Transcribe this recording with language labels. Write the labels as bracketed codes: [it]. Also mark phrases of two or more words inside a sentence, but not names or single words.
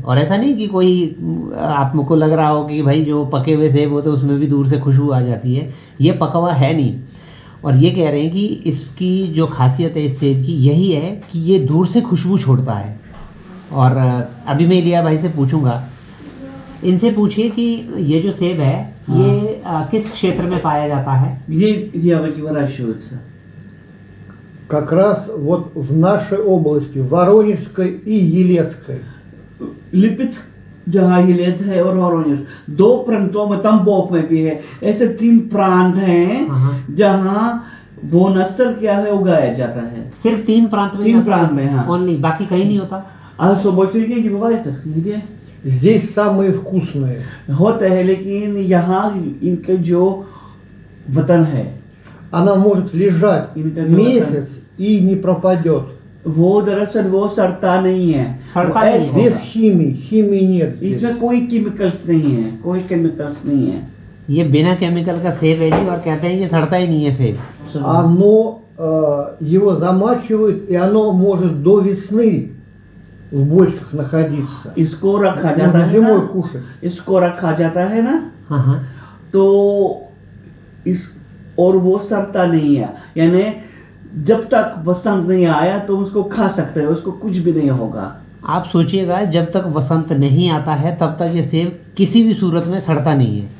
[hi] और ऐसा नहीं कि कोई आपको लग रहा हो कि भाई जो पके हुए सेब होते हैं उसमें भी दूर से खुशबू आ जाती है, ये पका हुआ है नहीं। और ये कह रहे हैं कि इसकी जो खासियत है इस सेब की यही है कि ये दूर से खुशबू छोड़ता है। और अभी मैं इलिया भाई से पूछूंगा, इनसे पूछिए कि ये जो सेब है ये किस क्षेत्र में पाया जाता है। [ru] Где яблоки выращиваются? Как раз вот в нашей области, Воронежской и Елецкой. [hi] लिपित्स्क जहाँ हिलेज है और वोरोनिज, 2 प्रांतों में, तंबोव में भी है। ऐसे 3 प्रांत हैं जहाँ वो नस्ल क्या है उगाया जाता है। सिर्फ 3 प्रांत में? 3 प्रांत में, हाँ। ओनली, बाकी कहीं नहीं होता? [ru] что больше нигде не бывает? Нигде? Здесь самые вкусные. [hi] होता है लेकिन यहाँ इनका जो वतन है, [ru] Она может лежать [hi] इनका जो [ru] месяц и не пропадет. [hi] वो दरअसल वो सड़ता नहीं है, सड़ता नहीं है। [ru] Без химии. Химии нет здесь. [hi] इसमें कोई केमिकल्स नहीं है, कोई केमिकल्स नहीं है। ये बिना केमिकल का सेब है जी, और कहते हैं ये सड़ता ही नहीं है सेब। [ru] Оно, его замачивают, и оно может до весны в бочках находиться. [hi] इसको रखा जाता [ru] Можно [hi] है [ru] зимой [hi] ना, [ru] кушать. [hi] इसको रखा जाता है ना, हाँ हाँ। तो इस और वो सड़ता नहीं है, यानी जब तक वसंत नहीं आया तो उसको खा सकते हो, उसको कुछ भी नहीं होगा। आप सोचिएगा जब तक वसंत नहीं आता है तब तक ये सेब किसी भी सूरत में सड़ता नहीं है।